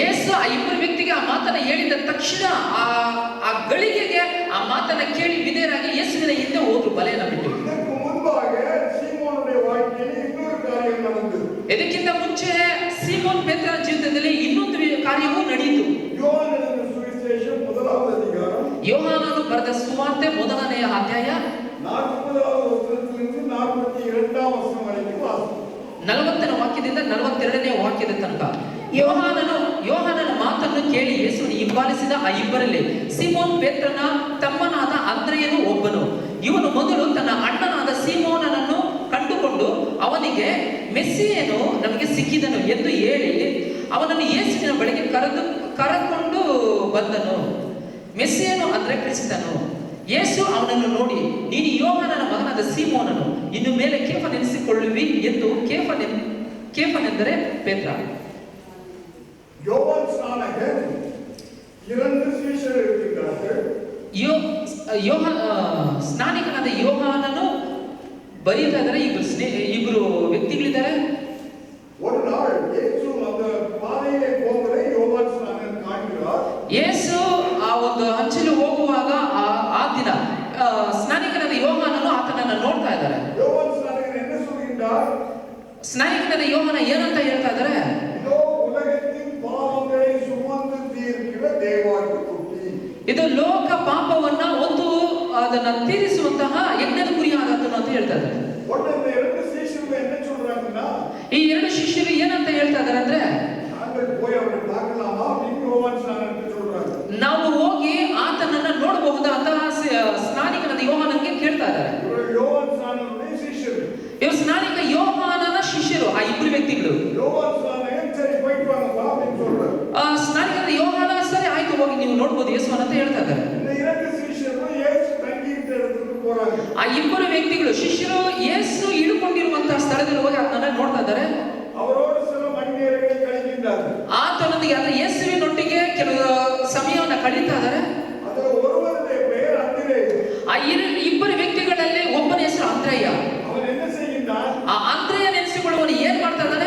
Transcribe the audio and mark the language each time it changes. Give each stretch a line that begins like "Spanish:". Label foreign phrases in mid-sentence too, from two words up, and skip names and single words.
Kannada: ಆ ಇಬ್ಬರು ವ್ಯಕ್ತಿಗೆ ಆ ಮಾತನ್ನ ಹೇಳಿದ ತಕ್ಷಣ ಆ ಗಳಿಗೆಗೆ ಆ ಮಾತನ್ನ ಕೇಳಿ ವಿಧೇಯರಾಗಿ ಯೇಸುವಿನ ಹಿಂದೆ ಹೋದ್ರು ಬಲೆಯನ್ನ ಬಿಟ್ಟು.
Tamil: இதற்கு முன்பாக சீமோனுடைய வாழ்க்கையில் இன்னொரு காரியம் நடந்தது.
Kannada: ಇದಕ್ಕಿಂತ ಮುಂಚೆ ಸೀಮೋನ್ ಪೇತ್ರನ ಜೀವಿತದಲ್ಲಿ ಇನ್ನೊಂದು ಕಾರ್ಯವೂ ನಡೆಯಿತು.
Tamil: யோவானின் சுவிசேஷம் 1வது அதிகாரம்
Kannada: ಯೋಹಾನನು ಬರೆದ ಸುವಾರ್ತೆ 1ನೇ ಅಧ್ಯಾಯ 40வது ವಚನದಿಂದ 42వ ವಚನ ವರೆಗೆ ವಾಸಿಸಿ. 40ನೇ ವಾಕ್ಯದಿಂದ 42ನೇ ವಾಕ್ಯದ ತನಕ ಯೋಹಾನನ ಮಾತನ್ನು ಕೇಳಿ ಯೇಸುವನ್ನು ಹಿಂಬಾಲಿಸಿದ ಆ ಇಬ್ಬರಲ್ಲಿ ಸೀಮೋನ್ ಪೇತ್ರನ ತಮ್ಮನಾದ ಅಂದ್ರೆಯನು ಒಬ್ಬನು. ಇವನು ಮೊದಲು ತನ್ನ ಅಣ್ಣನಾದ ಸೀಮೋನನನ್ನು ಕಂಡುಕೊಂಡು ಅವನಿಗೆ ಮೆಸ್ಸಿಯನು ನಮಗೆ ಸಿಕ್ಕಿದನು ಎಂದು ಹೇಳಿ ಅವನನ್ನು ಯೇಸುವಿನ ಬಳಿಗೆ ಕರೆದುಕೊಂಡು ಬಂದನು. ಮೆಸ್ಸಿಯನು ಅಂದ್ರೆ ಕ್ರಿಸ್ತನು. ಯೇಸು ಅವನನ್ನು ನೋಡಿ, ನೀನು ಯೋಹಾನನ ಮಗನಾದ ಸೀಮೋನನು, ಇನ್ನು ಮೇಲೆ ಕೇಫನೆನಿಸಿಕೊಳ್ಳುವಿ ಎಂದು ಕೇಫನೆಂದರೆ ಪೇತ್ರ.
Tamil: யோவான் ஸ்நானகர் 2 சீஷர்கள் இருக்கிறார்கள்.
Kannada: ಸ್ನಾನಿಕನಾದ ಯೋಹಾನನು ಬರೀತಾ ಇದ್ದಾರೆ. ಇಬ್ರು ವ್ಯಕ್ತಿಗಳಿದ್ದಾರೆ.
Tamil: ஒரு நாள் இயேசு அந்த பாதையிலே போவதை யோவான் ஸ்நானகர் காண்கிறார்.
Kannada: ಯೇಸು ಆ ಒಂದು ಹಂಚಲು ಹೋಗುವಾಗ ಆ ದಿನ ಸ್ನಾನಿಕನಾದ ಯೋಹಾನನು ಆತನನ್ನು ನೋಡ್ತಾ ಇದ್ದಾರೆ.
Tamil: யோவான் ஸ்நானகர் என்ன சொல்கிறார்?
Kannada: ಸ್ನಾನಿಕನಾದ ಯೋಹಾನ ಏನಂತ ಹೇಳ್ತಾ ಇದ್ದಾರೆ?
Tamil: இதோ உலகத்தின் பாவங்களை சுமந்து தீர்க்கிற தேவாதி குட்டி.
Kannada: ಇದು ಲೋಕ ಪಾಪವನ್ನ ಒಂದು ಅದನ್ನ ತೀರಿಸುವಂತಹ ಯಜ್ಞದ ಕುರಿಯಾದದ್ದು ಅಂತ ಹೇಳ್ತಾ ಇದ್ದಾರೆ.
Tamil: உடனே இந்த 2 சீஷர்கள் என்ன சொல்றாங்கன்னா,
Kannada: ಈ 2 ಶಿಷ್ಯರು ಏನಂತ ಹೇಳ್ತಾ ಇದ್ದಾರೆ ಅಂದ್ರೆ,
Tamil: நாங்கள் போய் அவரை பார்க்கலாமா அப்படின்னு யோவான் ஸ்நானகர் சொல்றாங்க.
Kannada: ನಾವು ಹೋಗಿ ಆತನನ್ನ ನೋಡಬಹುದಾ ಅಂತ ಸ್ನಾನಿಕನಾದ ಯೋಹಾನನಿಗೆ ಕೇಳ್ತಾ ಇದ್ದಾರೆ.
Tamil: இவர் யோவான் ஸ்நானகருடைய சீஷர்கள்.
Kannada: ಇವರು ಸ್ನಾನಿಕ ಯೋಹಾನನ ಶಿಷ್ಯರು, ಆ ಇಬ್ಬರು ವ್ಯಕ್ತಿಗಳು.
Tamil: யோவான் ஸ்நானகர் சரி போயிட்டு வாங்கப்பா அப்படின்னு சொல்றாரு.
Kannada: ಸ್ನಾನಿಕನಾದ ಯೋಹಾನ ಸರಿ ಆಯ್ತು ಹೋಗಿ ನೀವು ನೋಡ್ಬೋದು ಯೇಸುವನ್ನು ಅಂತ ಹೇಳ್ತಾ ಇದ್ದಾರೆ.
Tamil: இந்த 2 சீஷர்கள் இயேசு தங்கியிருந்த இடத்துக்கு போறாங்க.
Kannada: ಆ ಇಬ್ಬರು ವ್ಯಕ್ತಿಗಳು ಶಿಷ್ಯರು ಯೇಸು ಇಳುಕೊಂಡಿರುವಂತಹ ಸ್ಥಳದಲ್ಲಿ ಹೋಗಿ ಅದನ್ನ ನೋಡ್ತಾ ಇದ್ದಾರೆ.
Tamil: அவரோடு சில மணி நேரங்களை கழிக்கின்றார்கள்.
Kannada: ಆತನೊಂದಿಗೆ ಅಂದ್ರೆ ಯೇಸುವಿನೊಟ್ಟಿಗೆ ಕೆಲವು ಸಮಯವನ್ನು ಕಳೀತಾ ಇದ್ದಾರೆ.
Tamil: ಅದರ ஒருவருடைய பெயர் அந்திரேயு.
Kannada: ಆ ಇಬ್ಬರು ವ್ಯಕ್ತಿಗಳಲ್ಲಿ ಒಬ್ಬನ ಹೆಸರು ಅಂದ್ರೆಯ.
Tamil: அவன் என்ன செய்கின்றான்?
Kannada: ಆ ಅಂದ್ರೆಯ ನೆನೆಸಿಕೊಳ್ಳುವನು ಏನ್ ಮಾಡ್ತಾ ಇದ್ದಾನೆ?